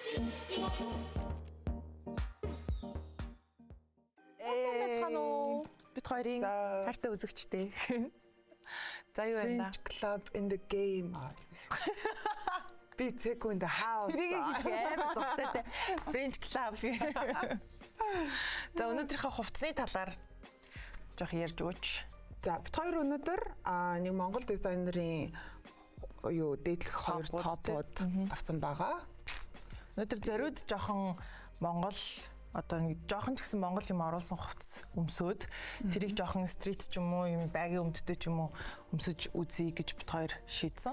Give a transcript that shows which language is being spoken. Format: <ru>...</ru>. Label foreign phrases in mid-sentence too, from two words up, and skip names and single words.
<mn>Бид хоёрын хайртай үзэгчтэй. За юу вэ?</mn> <en>French club in the game. Big in the house.</en> <mn>Амар дуртай.</mn> <en>French club.</en> <mn>За өнөөдрийнхөө хувцсны талаар жоох ярьж өгөөч. За бид хоёр өнөөдөр нэг Монгол дизайнерын юу дээдлэх хоёр топууд гарсан байгаа. Өнөөдөр зориуд жоохон Монгол одоо нэг жоохон ч гэсэн Монгол юм оруулсан хувцас өмсөөд тэрийг жоохон стрит ч юм уу юм байгийн өмдтэй ч юм уу өмсөж үзье гэж бид хоёр шийдсэн.</mn>